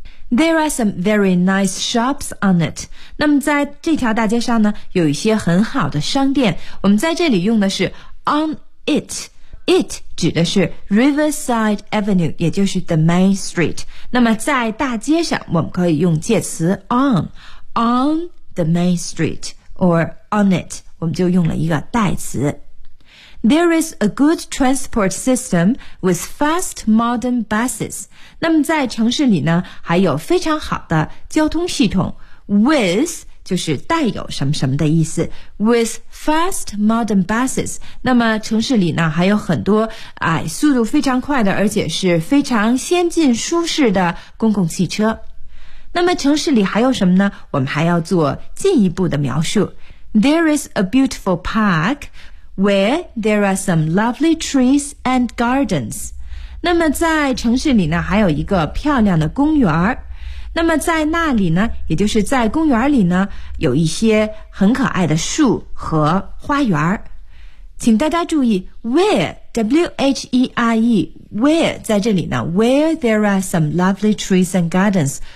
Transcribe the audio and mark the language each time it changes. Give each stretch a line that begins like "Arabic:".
English: There are some very nice shops on it.
Chinese: 那么在这条大街上呢有一些很好的商店。我们在这里用的是
English: on it. It
Chinese: 指的是 Riverside Avenue, 也就是
English: the main street.
Chinese: 那么在大街上我们可以用介词 on,
English: on the main street, or on it.
Chinese: 我们就用了一个代词。
English: There is a good transport system with fast modern buses.
Chinese: 那么在城市里呢还有非常好的交通系统 with 就是带有什么什么的意思
English: with fast modern buses.
Chinese: 那么城市里呢还有很多速度非常快的而且是非常先进舒适的公共汽车。那么城市里还有什么呢我们还要做进一步的描述。
English: There is a beautiful park,Where there are some lovely trees and gardens.
Chinese: 那么在城市里呢还有一个漂亮的公园。那么在那里呢也就是在公园里呢有一些很可爱的树和花园。请大家注意 where, W-H-E-R-E,
English: where
Chinese: 在这里呢
English: ？Where there are some lovely trees and gardens.